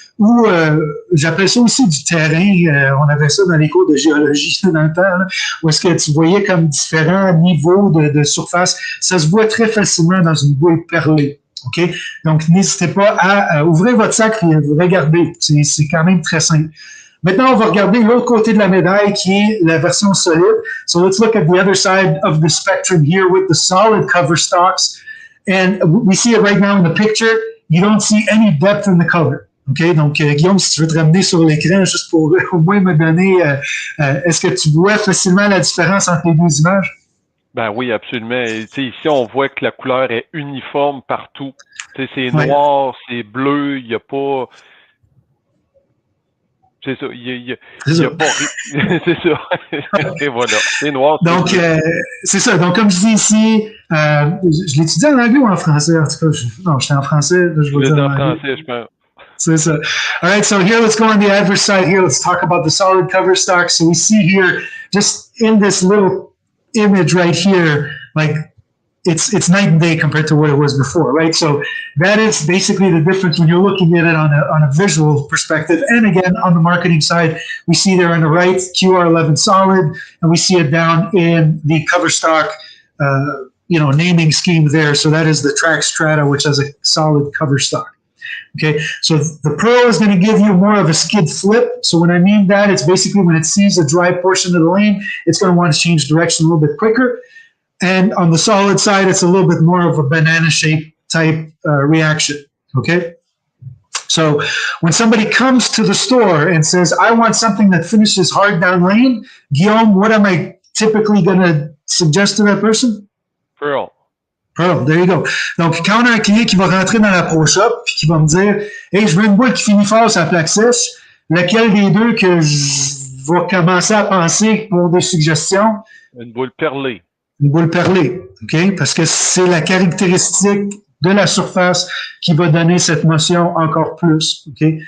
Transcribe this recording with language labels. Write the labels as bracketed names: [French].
[French] Ou j'appelle ça aussi du terrain. On avait ça dans les cours de géologie dans le temps, là, où est-ce que tu voyais comme différents niveaux de surface. Ça se voit très facilement dans une boule perlée. OK? Donc, n'hésitez pas à ouvrir votre sac et regarder. C'est quand même très simple. Maintenant, on va regarder l'autre côté de la médaille qui est la version solide. [English] So let's look at the other side of the spectrum here with the solid cover stocks. And we see it right now in the picture. You don't see any depth in the color. [French] OK, donc Guillaume, si tu veux te ramener sur l'écran juste pour au moins me donner, est-ce que tu vois facilement la différence entre les deux images? Ben oui, absolument. Ici, on voit que la couleur est uniforme partout. C'est noir, c'est bleu, il n'y a pas... C'est ça. Il y a ça. pas c'est ça. Et voilà. C'est noir. Donc, c'est ça. Donc, comme je dis ici, je l'étudie en anglais ou en français? En tout cas, non, j'étais en français. Là, je vais dire en français, je pense. C'est ça. [English] All right, so here, let's go on the adverse side here. Let's talk about the solid cover stock. So we see here, just in this little image right here, like, it's night and day compared to what it was before, right? So that is basically the difference when you're looking at it on a visual perspective. And again, on the marketing side, we see there on the right QR11 solid, and we see it down in the cover stock, naming scheme there. So that is the Track Strata, which has a solid cover stock. Okay, so the Pro is going to give you more of a skid flip. So when I mean that, it's basically when it sees a dry portion of the lane, it's going to want to change direction a little bit quicker. And on the solid side, it's a little bit more of a banana shape type reaction, okay? So when somebody comes to the store and says, I want something that finishes hard down lane, Guillaume, what am I typically going to suggest to that person? Pearl. Pearl, there you go. [French] Donc, quand on a un client qui va rentrer dans la Pro Shop et qui va me dire, hey, je veux une boule qui finit fort sur la plaque sèche, lequel des deux que je vais commencer à penser pour des suggestions? Une boule perlée. Une boule perlée, OK? Parce que c'est la caractéristique de la surface qui va donner cette motion encore plus, OK?